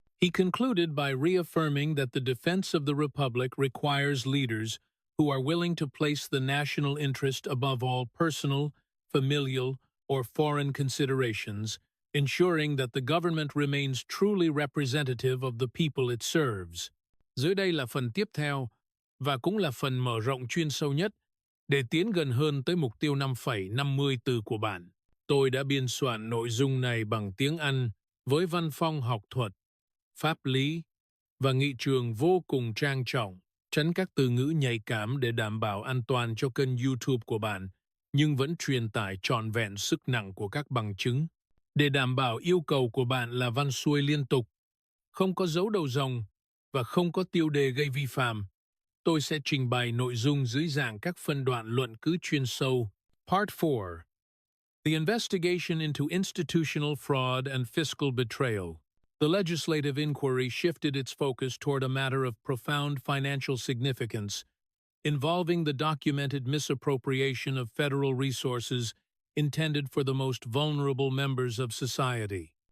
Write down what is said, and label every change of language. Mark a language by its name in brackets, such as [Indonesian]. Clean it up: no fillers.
[English] He concluded by reaffirming that the defense of the Republic requires leaders who are willing to place the national interest above all personal, familial, or foreign considerations, ensuring that the government remains truly representative of the people it serves. [Vietnamese] Dưới đây là phần tiếp theo, và cũng là phần mở rộng chuyên sâu nhất, để tiến gần hơn tới mục tiêu 5,50 từ của bạn. Tôi đã biên soạn nội dung này bằng tiếng Anh với văn phong học thuật, pháp lý và nghị trường vô cùng trang trọng, tránh các từ ngữ nhạy cảm để đảm bảo an toàn cho kênh YouTube của bạn, nhưng vẫn truyền tải trọn vẹn sức nặng của các bằng chứng. Để đảm bảo yêu cầu của bạn là văn xuôi liên tục, không có dấu đầu dòng và không có tiêu đề gây vi phạm, tôi sẽ trình bày nội dung dưới dạng các phân đoạn luận cứ chuyên sâu. [English] Part 4. The investigation into institutional fraud and fiscal betrayal. The legislative inquiry shifted its focus toward a matter of profound financial significance, involving the documented misappropriation of federal resources intended for the most vulnerable members of society.